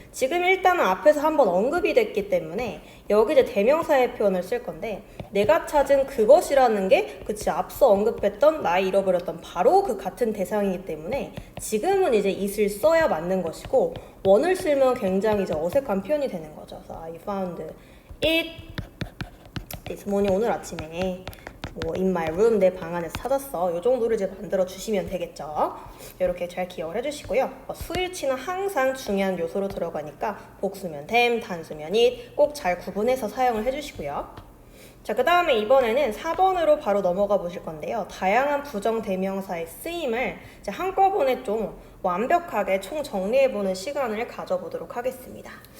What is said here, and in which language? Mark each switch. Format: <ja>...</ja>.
<ko>지금 일단은 앞에서 한번 언급이 됐기 때문에 여기 이제 대명사의 표현을 쓸 건데 내가 찾은 그것이라는 게 그치 앞서 언급했던 나의 잃어버렸던 바로 그 같은 대상이기 때문에 지금은 이제 is를 써야 맞는 것이고 one을 쓰면 굉장히 이제 어색한 표현이 되는 거죠. 그래서</ko> <en>I found it this morning.</en> <ko>오늘 아침에</ko> <en>in my room.</en> <ko>내 방 안에서 찾았어. 이 정도를 이제 만들어 주시면 되겠죠. 이렇게 잘 기억을 해주시고요. 수일치는 항상 중요한 요소로 들어가니까 복수면 them, 단수면 it 꼭 잘 구분해서 사용을 해주시고요. 자, 그 다음에 이번에는 4번으로 바로 넘어가 보실 건데요. 다양한 부정 대명사의 쓰임을 이제 한꺼번에 좀 완벽하게 총 정리해보는 시간을 가져보도록 하겠습니다.</ko>